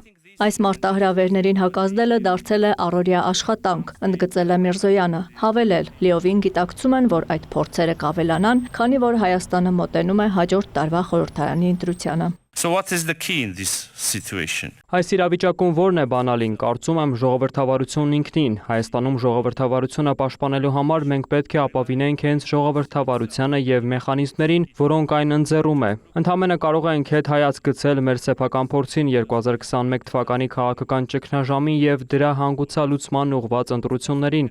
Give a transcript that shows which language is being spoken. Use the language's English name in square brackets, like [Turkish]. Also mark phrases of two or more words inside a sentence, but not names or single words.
[Armenian] Այս մարտահրավերներին հակազդելը դարձել է առօրյա աշխատանք, ընդգծել է Միրզոյանը, հավելել, լիովին գիտակցում են, որ այդ փորձերը կավելանան, քանի որ Հայաստանը մոտենում է հաջորդ տարվա խորհրդարանի ընտրությանը։ [English] So what is the key in this situation? [Armenian] Այս իրավիճակում որն է բանալին, կարծում եմ ժողովրդավարությունն ինքնին։ Հայաստանում ժողովրդավարությունը պաշտպանելու համար մենք պետք է ապավինենք հենց ժողովրդավարությանը և մեխանիզմներին, որոնք այն ընձեռում է։ Ընդամենը կարող ենք հետհայաց գցել մեր սեփական փորձին 2021 թվականի քաղաքական ճգնաժամին և դրա հանգուցալուծման ուղղված ընտրություններին,